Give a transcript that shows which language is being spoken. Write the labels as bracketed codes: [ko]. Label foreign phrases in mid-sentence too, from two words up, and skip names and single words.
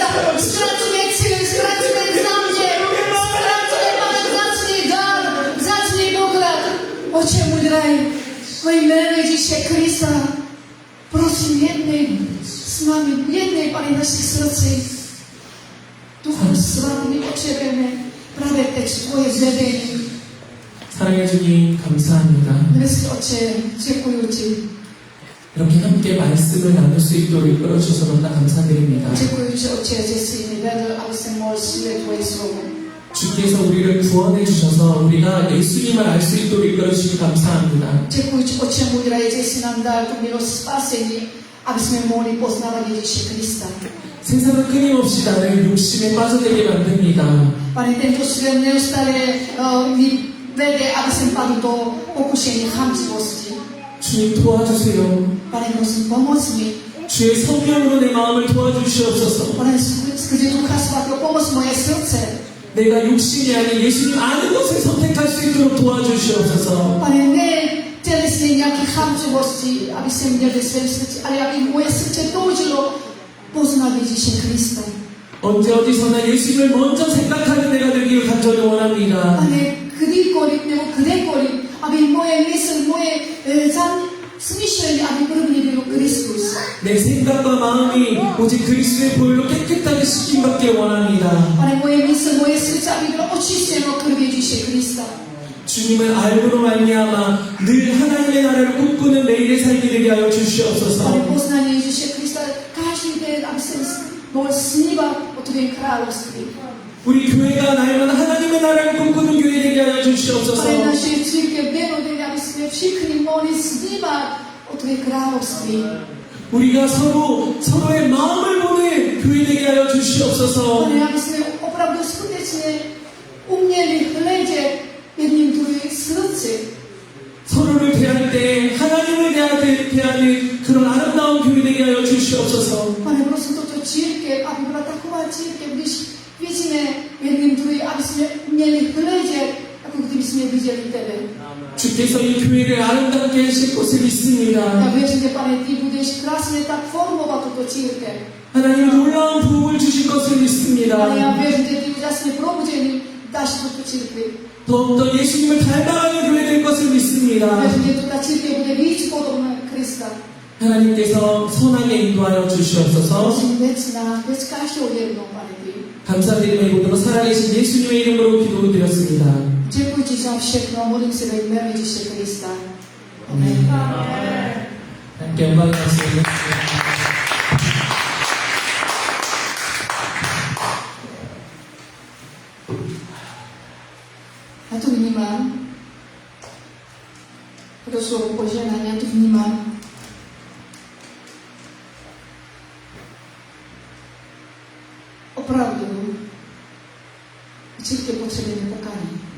[cs] Ztratíme cíl, ztratíme záměr, ztratíme, Pane, vzácný dar, vzácný poklad. Oče, můj drahý, ve jménu Ježíše Krista, prosím, jednej s námi, jednej, Pane, našich srdcí. Duchu Svatý, my potřebujeme právě teď tvoje zvedení. [ko] 사랑해 주님 감사합니다. [cs] Dnes, Oče, děkuji ti. [ko] 이렇게 함께 말씀을 나눌 수 있도록 이끌어 주셔서 너무나 감사드립니다. [cs] Děkuji, že Oče, že jsi mi vedl, aby jsem mohl slyšet tvoje slovo. [ko] 주께서 우리를 구원해 주셔서 우리가 예수님을 알 수 있도록 이끌어 주시기 감사합니다. [cs] Děkuji, Oče, můj drahý, že jsi nám dal tu milost spasení, aby jsme mohli poznávat Ježíše Krista. [ko] 세상은 끊임없이 나를 욕심에 빠져들게 만듭니다. [cs] Pane, tento svět neustále mi vede, aby jsem padl do pokušení chamtivosti. [ko] 주님 도와주세요. [cs] Pane, prosím, pomoz mi. [ko] 주의 성령으로 내 마음을 도와주시옵소서. [cs] Pane, skrze Ducha Svatého, pomoz moje srdce. [ko] 내가 욕심이 아닌 예수님 아는 것을 선택할 수 있도록 도와주시옵소서. [cs] Pane, ne tělesně nějaké chamtivosti, aby jsem měl ve svém srdci, ale aby moje srdce toužilo poznat Ježíše Krista. [ko] 언제 어디서나 예수님을 먼저 생각하는 내가 되기를 간절히 원합니다. [cs] Pane, kdykoliv nebo kdekoliv, aby moje mysl, moje smýšlení, aby první byl Kristus. [ko] 내 생각과 마음이 오직 그리스도의 보혈로 깨끗하게 씻김받길 원합니다. [cs] Pane, moje mysl, moje srdce, aby bylo očištěno krví Ježíše Krista. [ko] 주님을 알고로 말미암아 늘 하나님의 나라를 꿈꾸는 매일의 삶이 되게 하여 [cs] Pane, [ko] 주시옵소서. [cs] poznání Ježíše Krista, každý den, aby jsem mohl snívat o tvém království. [ko] 우리 교회가 날마다 하나님의 나라를 꿈꾸는 교회 되게 하여 [cs] Pane, [ko] 주시옵소서. [cs] naše církev dennodenně, aby jsme všichni mohli snívat o tvé království. [ko] 우리가 서로의 마음을 보는 교회 되게 하여 주시옵소서. [cs] Pane, aby jsme opravdu skutečně uměli hledět jedním druhým srdci. [ko] 서로를 대할 때 하나님을 대하는 그런 아름다운 교회 되게 하여 주시옵소서. [cs] Pane, prosím toto církev, aby byla taková církev, když vidíme jedním druhým, aby jsme měli hledět, jako kdyby jsme viděli tebe. [ko] 주께서 이 교회를 아름답게 하실 것을 [cs] Já [ko] 믿습니다. [cs] věřím, že, Pane, ty budeš krásně tak formovat tuto církev. [ko] 하나님 놀라운 부흥을 주실 것을 [cs] Pane, já [ko] 믿습니다. [cs] věřím, že ty úžasné probuzení dáš tuto církvi. [ko] 더욱더 예수님을 닮아가는 교회 될 것을 믿습니다. [cs] Věřím, že tuto církev bude víc podobná Krista. [ko] 하나님께서 선하게 인도하여 주시옵소서. [cs] Prosím, věc každého jednou, Pane, ty. [ko] 감사드리며 이 모든 살아계신 예수님의 이름으로 기도드렸습니다. [cs] Děkuji ti za všechno, modlím se ve jménu Ježíše Krista. Amen. [ko] 함께 영광의 말씀을 [cs] Já to vnímám. To slovo požehnání, já to vnímám. Opravdu, církev potřebujeme pokání.